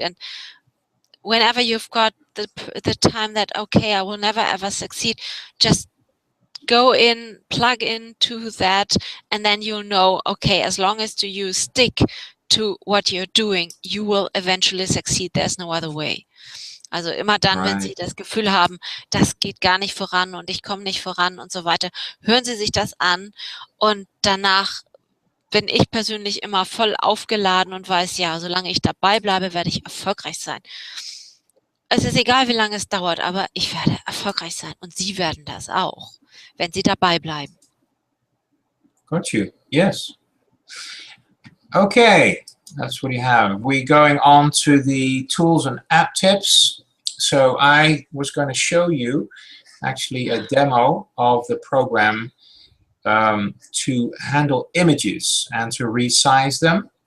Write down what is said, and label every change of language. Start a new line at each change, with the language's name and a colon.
English: And whenever you've got the time that, okay, I will never ever succeed, just go in, plug into that, and then you'll know, okay, as long as you stick to what you're doing, you will eventually succeed. There's no other way.
German: Also immer dann, wenn Sie das Gefühl haben, das geht gar nicht voran und ich komme nicht voran und so weiter, hören Sie sich das an und danach bin ich persönlich immer voll aufgeladen und weiß, ja, solange ich dabei bleibe, werde ich erfolgreich sein. Es ist egal, wie lange es dauert, aber ich werde erfolgreich sein und Sie werden das auch, wenn Sie dabei bleiben.
English: Got you. Yes. Okay, that's what you have. We're going on to the tools and app tips. So I was going to show you actually a demo of the program to handle images and to resize them.